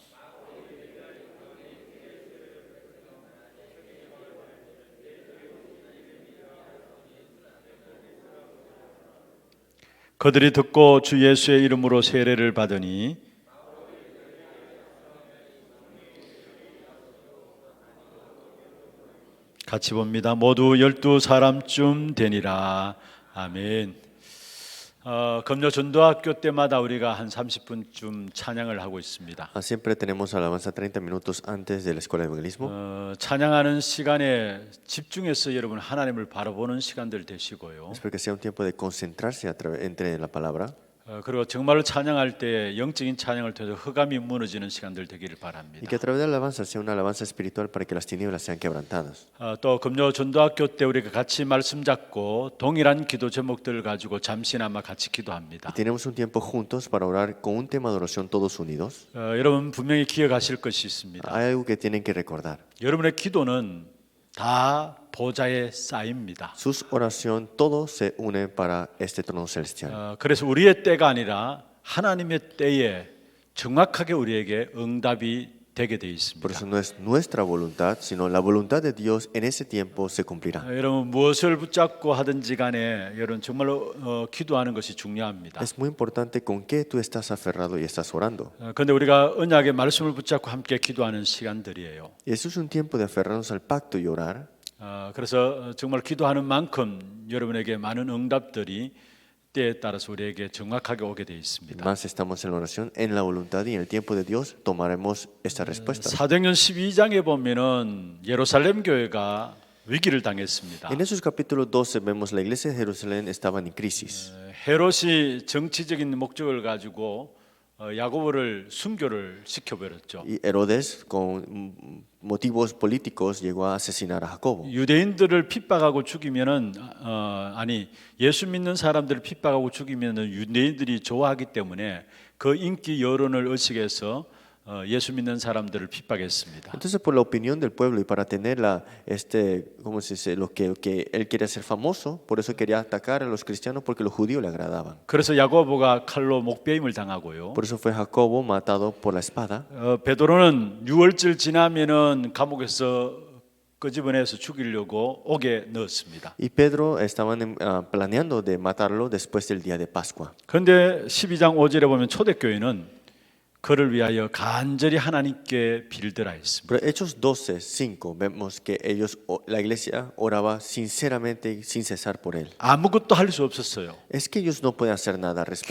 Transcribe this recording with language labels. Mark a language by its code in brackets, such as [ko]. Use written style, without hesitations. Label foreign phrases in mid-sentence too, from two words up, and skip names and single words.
[ko] 그들이 듣고 주 예수의 이름으로 세례를 받으니 같이 봅니다. 모두 12사람쯤 되니라. 아멘. 금요 전도학교 때마다 우리가 한 30분쯤 찬양을 하고 있습니다. [es] Siempre tenemos alabanza 30 minutos antes de la escuela de evangelismo. [ko] 찬양하는 시간에 집중해서 여러분 하나님을 바라보는 시간들 되시고요. [es] Espero que sea un tiempo de concentrarse entre la palabra. [ko] 그리고 정말로 찬양할 때 영적인 찬양을 통해서 흑암이 무너지는 시간들 되기를 [es] Y [ko] 바랍니다. [es] que a través de la alabanza sea una alabanza espiritual para que las tinieblas sean quebrantadas. [ko] 또 금요 전도학교 때 우리가 같이 말씀 잡고 동일한 기도 제목들을 가지고 잠시나마 같이 기도합니다. [es] Y tenemos un tiempo juntos para orar con un tema de oración todos unidos. [ko] 여러분 분명히 기억하실 것이 있습니다. [es] Hay algo que tienen que recordar. [ko] 여러분의 기도는 다 보좌에 쌓입니다. [es] Sus oración, todo se une para este trono celestial. [ko] 그래서 우리의 때가 아니라 하나님의 때에 정확하게 우리에게 응답이 되게 돼 있습니다. [es] Por eso no es nuestra voluntad, sino la voluntad de Dios en ese tiempo se cumplirá. [ko] 여러분 무엇을 붙잡고 하든지 간에 여러분 정말로 기도하는 것이 중요합니다. [es] Es muy importante con qué tú estás aferrado y estás orando. [ko] 그런데 우리가 언약의 말씀을 붙잡고 함께 기도하는 시간들이에요. [es] Y eso es un tiempo de aferrarnos al pacto y orar. [ko] 그래서 정말 기도하는 만큼 여러분에게 많은 응답들이 때에 따라서 우리에게 정확하게 오게 돼 있습니다. [es] Más estamos en la oración, en la voluntad y en el tiempo de Dios tomaremos esta respuesta. [ko] 사도행전 12장에 보면은 예루살렘 교회가 위기를 당했습니다. [es] En esos capítulos 12 vemos la iglesia de Jerusalén estaban en crisis. [ko] 헤롯이 정치적인 목적을 가지고 야고보를 순교를 시켜버렸죠. [es] Y Herodes, con motivos políticos, llegó a asesinar a Jacobo. [ko] 유대인들을 핍박하고 죽이면은 예수 믿는 사람들을 핍박하고 죽이면은 유대인들이 좋아하기 때문에 그 인기 여론을 의식해서 예수 믿는 사람들을 핍박했습니다. [es] Entonces, por la opinión del pueblo y para tener ¿cómo se dice? Lo que él quería ser famoso, por eso quería atacar a los cristianos porque los judíos le agradaban. [ko] 그래서 야고보가 칼로 목베임을 당하고요. [es] Por eso fue Jacobo matado por la espada. [ko] 베드로는 6월절 지나면은 감옥에서 끄집어내서 죽이려고 옥에 넣었습니다. [es] Y Pedro estaban planeando de matarlo después del día de Pascua. [ko] 그런데 12장 5절에 보면 초대교회는 그를 위하여 간절히 하나님께 빌드라 했습니다. [es] Pero Hechos 12:5 vemos que la iglesia oraba sinceramente y sin cesar por él. [ko] 아무것도 할 수 없었어요. [es] Es que ellos no podían hacer nada al respecto,